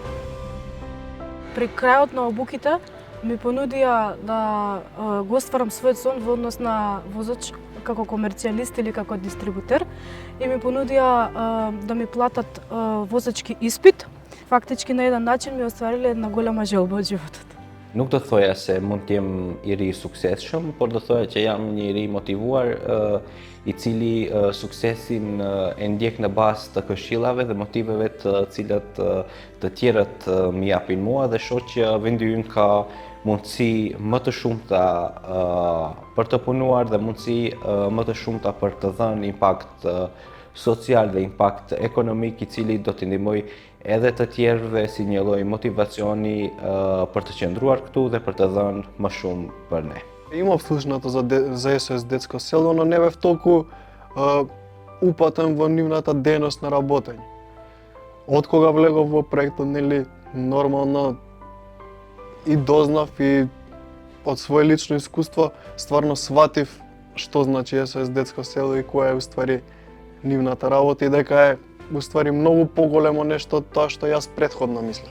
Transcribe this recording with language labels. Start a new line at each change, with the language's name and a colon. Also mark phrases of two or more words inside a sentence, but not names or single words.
Macedonian: При крајот на обуките ми понудија да го остварам својот сон во однос на возач како комерцијалист или како дистрибутер и ми понудија да ми платат возачки испит. Фактички на еден начин ми оствариле една голема желба од животот.
Albanian: Nuk do thoja se mund të jem I ri suksesshëm, por do thoja që jam një ri motivuar I cili suksesin e ndjek në bazë të këshillave dhe motiveve të cilat të tjerët më japin mua dhe shoh që vendi ynë ka mundësi më të shumta për të punuar dhe mundësi më të shumta për të dhënë impakt social dhe impakt ekonomik I cili do t'i ndihmoj edhe të tjerëve si një lloj motivacioni për të qëndruar këtu dhe për të dhënë më shumë për ne.
Macedonian: Имав слушнато за СОС детско село, но не бев толку упатен во нивната дејност на работење. Од кога влегов во проектот, нели, нормално и дознав и од свое лично искуство стварно сватив што значи СОС детско село и која е уствари нивната работа и дека е уствари многу поголемо нешто од тоа што јас претходно мислев.